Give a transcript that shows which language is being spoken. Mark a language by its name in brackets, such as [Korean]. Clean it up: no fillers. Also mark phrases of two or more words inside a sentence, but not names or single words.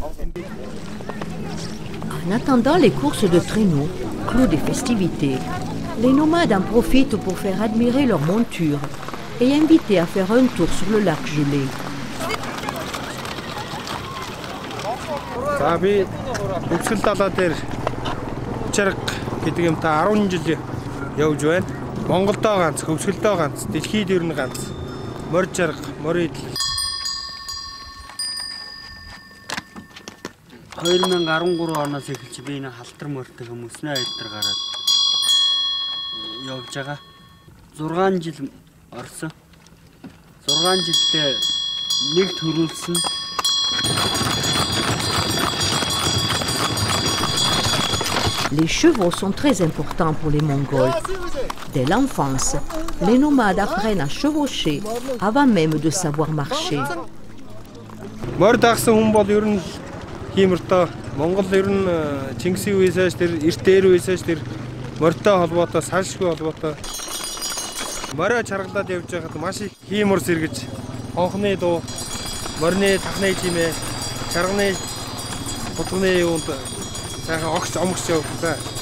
[French] En attendant les courses de traîneaux, clou des festivités, Les nomades en profitent pour faire admirer leur monture et inviter à faire un tour sur le lac gelé. [Mongolian] За би өвсгөл далаа дээр чарга гэдэг юм та 10 жил явж байна. Монголдоо ганц, өвсгөлдөө ганц, дэлхийд ер нь ганц. Морь чарга, морь идэл. 2013 оноос эхэлж би энэ халтар морьтой хүмүүснээ айдар гараад явж байгаа. 6 жил орсон. 6 жилдээ нэг төрүүлсэн. [French] Les chevaux sont très importants pour les Mongols. Dès l'enfance, les nomades apprennent à chevaucher avant même de savoir marcher. [Mongolian] Морь дагсан хүн бол ер нь хиймэртөө Монгол ер нь Чингисийн үеэс тэр эрт дээр үеэс тэр морьтой холбоотой, салшгүй холбоотой морь чаргалаад явж байхад маш их хиймэр сэргэж хонхны дуу, морьны тахны чимээ, чарганы хутганы юунд сайхан огч омгч явуулсан.